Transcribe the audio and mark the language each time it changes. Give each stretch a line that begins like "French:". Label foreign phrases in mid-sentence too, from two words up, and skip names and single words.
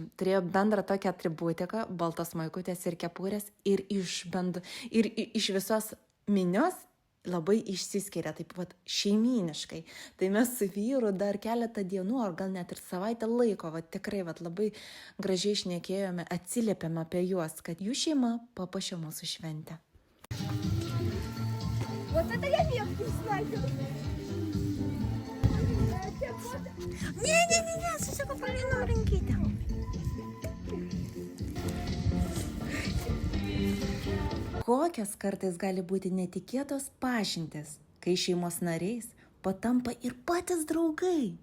Lithuanian: Turėjo bendrą tokią atributiką, baltos maikutės ir kepurės ir iš visos minios labai išsiskiria, taip pat šeimyniškai. Tai mes su vyru dar keletą dienų, ar gal net ir savaitę laiko, tikrai labai gražiai šnekėjome, atsiliepėme apie juos, kad jų šeima papuošė mūsų šventę.
Russian: Вот это я меткий снайпер.
Lithuanian: Ne, susikapalino rankytę. Kokios kartais gali būti netikėtos pažintys, kai šeimos nariais patampa ir patys draugai.